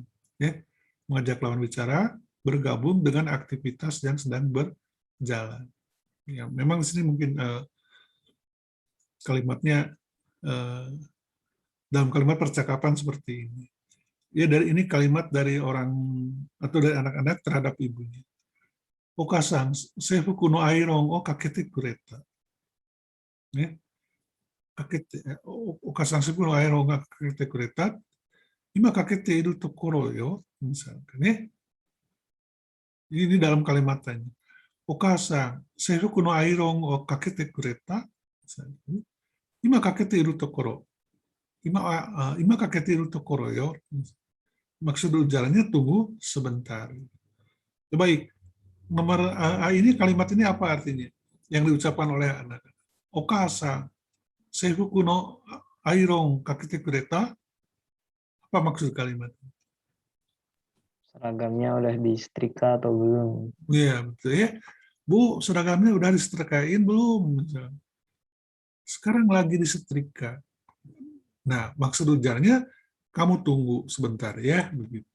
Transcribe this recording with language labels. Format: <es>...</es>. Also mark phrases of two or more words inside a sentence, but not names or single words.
<id>Mengajak lawan bicara bergabung dengan aktivitas yang sedang berjalan. Ya, memang di sini mungkin kalimatnya dalam kalimat percakapan seperti ini. Ya, dari ini kalimat dari orang atau dari anak-anak terhadap ibunya.</id> <ja>お母さん、制服のアイロンをかけてくれた.</ja> <id>Ya.</id> <ja>かけて、お母さん制服のアイロンをかけてくれた. 今かけているところよ,</ja> <id>misalkan ya. Ini dalam kalimatnya.</id> <ja>お母さん、制服のアイロンをかけてくれた.</ja> <id>Misalkan.</id> <ja>今かけているところ. 今かけているところよ.</ja> <id>Maksud ujarannya tunggu sebentar. Baik, nomor ini kalimat ini apa artinya? Yang diucapkan oleh anak.</id> <ja>お母さ、制服のアイロンかけてくれた.</ja> <id>Apa maksud kalimat? Seragamnya udah disetrika atau belum? Iya, betul ya. Bu, seragamnya udah disetrikain belum? Sekarang lagi disetrika. Nah, maksud ujarnya, kamu tunggu sebentar ya, begitu.</id>